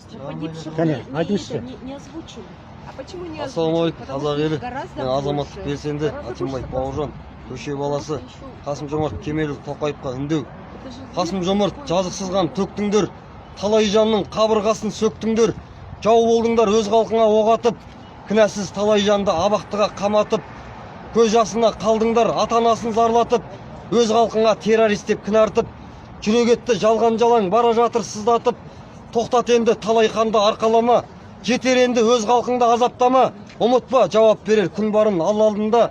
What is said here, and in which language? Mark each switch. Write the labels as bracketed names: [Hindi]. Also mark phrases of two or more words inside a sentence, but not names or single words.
[Russian] погибших [Kazakh] Кәне, айтыңызшы. [Russian] не озвучили. А почему не [Kazakh] Ассалаумағалейкум, [Russian] озвучили? [Kazakh] қазақ елі. [Russian] Гораздо [Kazakh] Мен азаматтық [Russian] больше. [Kazakh] белсенді [Russian] Гораздо [Kazakh] Атимбай [Russian] больше [Kazakh] Бауыржан, көше баласы Қасым-Жомарт Кемелұлы Тоқаевқа үндеу. [Russian] Это же [Kazakh] Қасым-Жомарт, жазықсыз қан төктіңдер, талай жанның қабырғасын сөктіңдер, жау болдыңдар, өз халқыңа оқ атып, кінәсіз талай жанды абақтыға қаматып, көз жасына қалдыңдар, ата-анасын зарлатып, өз халқыңа террорист деп кінартып, жүрегетті жалған-жалаң бара жатыр сыздатып, тоқтат енді талай қанды арқалама, жетер енді өз халқыңды азаптама, ұмытпа жауап берер күн барын Алла алдында.